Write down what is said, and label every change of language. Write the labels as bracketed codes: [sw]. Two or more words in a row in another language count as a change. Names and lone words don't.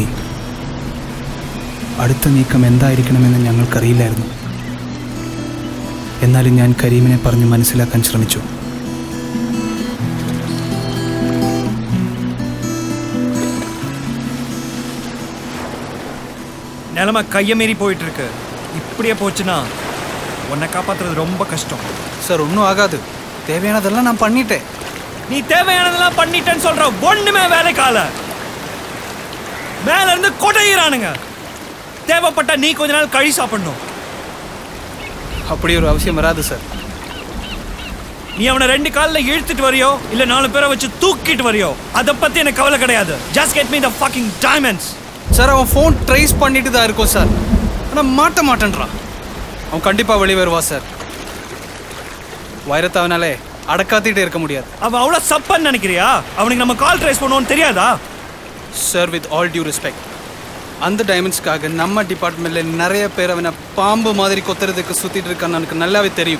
[ml] അടുത്ത നീക്കം എന്തായിരിക്കണമെന്ന് ഞങ്ങൾക്കറിയില്ലായിരുന്നു. എന്നാലും ഞാൻ കരീമിനെ പറഞ്ഞ് മനസ്സിലാക്കാൻ ശ്രമിച്ചു. [ta] நிலமை கையை மீறி போயிட்டு இருக்கு. இப்படியே போச்சுன்னா உன்னை காப்பாற்றுறது ரொம்ப கஷ்டம். சார் ஒன்றும் ஆகாது, தேவையானதெல்லாம் நான் பண்ணிட்டேன். நீ தேவையானதெல்லாம் பண்ணிட்டேன்னு சொல்ற ஒண்ணுமே வேலைக்கால. மேல இருந்து கொடையிறானுங்க. தேவைப்பட்ட நீ கொஞ்ச நாள் கழி சாப்பிடணும். அப்படி ஒரு அவசியம் வராது சார். நீ அவனை 2 காலில் இழுத்துட்டு வரியோ இல்ல 4 பேரை வச்சு தூக்கிட்டு வரியோ அதை பத்தி எனக்கு கவலை கிடையாது. [en] Just get me the fucking diamonds. [ta] சார் அவன் [en] phone trace [ta] பண்ணிட்டு தான் இருக்கும் சார், ஆனால் மாட்ட மாட்டேன்றான். அவன் கண்டிப்பாக வெளியே வருவா சார். வைரத்தை அவனாலே அடக்காத்திட்டே இருக்க முடியாது. அவன் அவ்வளோ சப்பன்னு நினைக்கிறியா? அவனுக்கு நம்ம [en] call trace [ta] பண்ணுவோன்னு தெரியாதா? சார் [en] with all due respect, [ta] அந்த டைமண்ட்ஸ்க்காக நம்ம டிபார்ட்மெண்ட்டில் நிறைய பேர் அவனை பாம்பு மாதிரி கொத்துறதுக்கு சுற்றிட்டு இருக்கான்னு எனக்கு நல்லாவே தெரியும்.